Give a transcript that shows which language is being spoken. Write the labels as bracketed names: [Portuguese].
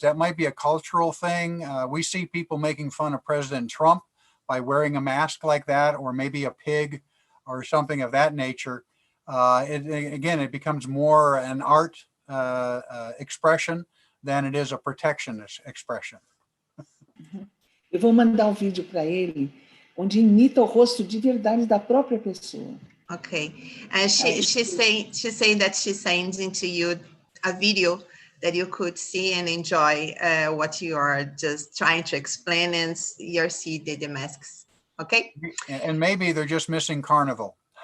[English] That might be a cultural thing. We see people making fun of President Trump by wearing a mask like that, or maybe a pig or something of that nature. Again, it becomes more an art expression than it is a protectionist expression. [Portuguese] Eu vou mandar um vídeo para ele, onde imita o rosto de verdade da própria pessoa. [English] Okay, and she's saying that she's sending to you a video that you could see and enjoy what you are just trying to explain, and you see the masks. Okay. And maybe they're just missing Carnival.